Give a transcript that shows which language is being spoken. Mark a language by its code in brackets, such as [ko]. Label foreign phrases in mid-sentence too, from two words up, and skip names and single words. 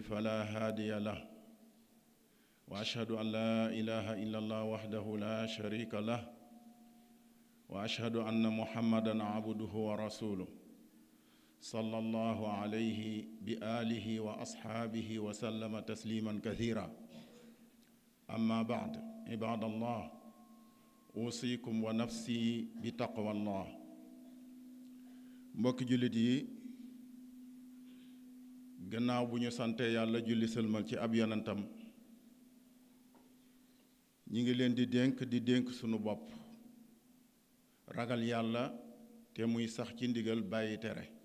[ar] فلا هادي له وأشهد أن لا إله إلا الله وحده لا شريك له وأشهد أن محمدًا عبده ورسوله صلى الله عليه بآله وأصحابه وسلم تسليما كثيرا أما بعد عباد الله أوصيكم ونفسي بتقوى الله. [wo] mbokki jullit yi gannaaw bu ñu sante yàlla julli sëlmal ci ab yonentam ñi ngi leen di dénk sunu bopp ragal yàlla te muy sax ci ndigal bàyyi tere.